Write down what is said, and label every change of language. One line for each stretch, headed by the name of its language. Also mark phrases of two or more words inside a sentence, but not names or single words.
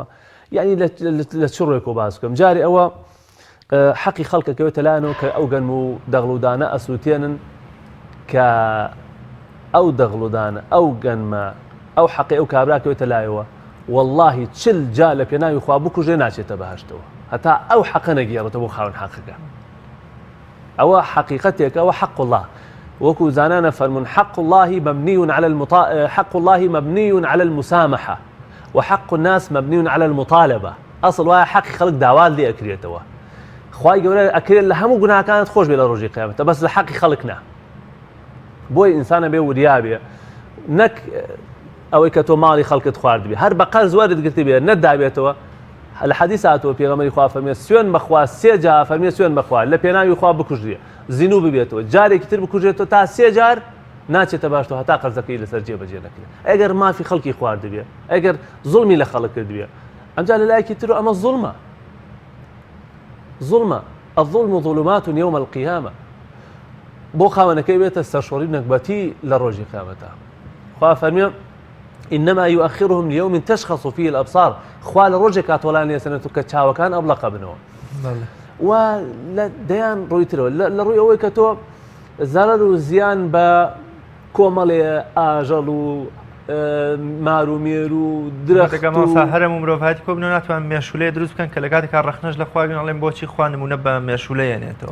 Central Kurdish: یعنی لە چ ڕێکەوە باس بکەم؟ جارێ ئەوە حەقی خەڵکەکەوێتە لایەنەوە کە ئەو گەنم و دەغڵودانە ئەسووتێنن کە ئەو دەغڵودانە، ئەو گەنمە، ئەو حەقی ئەو کابراکەوێتە لایەوە، واللهی 40 جا لە پێناوی خوا بکوژێ ناچێتە بەهەشتەوە، هەتا ئەو حەقە نەگێڕێتەوە بۆ خاوەن حەقەکە. ئەوە حەقیقەتێک، ئەوە حەق الله. وەکو زانانە فەرمون:
Arabic: حق الله مبني على المسامحة وحق الناس مبني على المطالبة.
Central Kurdish: ئەسڵ وایە حەقی خەڵک داوا لێ ئەکرێتەوە. خوای گەورە ئەکرێت لە هەموو گوناهەکانت خۆش بێ لە ڕۆژی قیامەتە، بەس لە حەقی خەڵک نا. بۆی ئینسانە بێ وریا بێ، نەک ئەوەی کە تۆ ماڵی خەڵکت خوارد بێ، هەر بە قەرز وەرت گرتی بێ نەدابێتەوە. لە حەدیث هاتووە پێغەمبەری خوا فەرمێ: سوێن بەخوا 3 جار فەرمێ سوێن بەخوا لە پێناوی خوا بکوژێ، زینوو ببێتەوە، جارێکی تر بکوژێتەوە تا 3 جار ناچێتە باشتەوە هەتا قەرزەکەی لەسەر جێبەجێ نەکرێت. ئەگەر مافی خەڵکی خوارد بێ، ئەگەر زوڵمی لە خەڵک کرد بێ، ئەمجا لە لایەکی تر ئەمە زوڵمە.
Arabic: الظلم ظلمات يوم القيامة.
Central Kurdish: بۆ خاوەنەکەی بێتە سەرشۆڕی نەکبەتی لە ڕۆژی قیامەتە. خوا فەرمێ:
Arabic: إنما يؤخرهم ليوم تشخص فيه الأبصار.
Central Kurdish: خوا لە ڕۆژێک کاتۆڵان لێسەنێتەوە کە چاوەکان ئەبڵەقە بنەوە. و لە دەیان ڕوویترەوە لە ڕووی ئەوەی کە تۆ زەرەر و زیان بە کۆمەڵێ ئاژەڵ و مار و مێر و درەختەکەمەسا هەرم و مرۆڤاتی کۆ بنەوە ناتوان مێشولەیە دروست بکەن کە لە کاتێکا ڕەخنەش لە خوا بێڵێن بۆچی خوا نمونە بە مێشولەیەنێتەوە.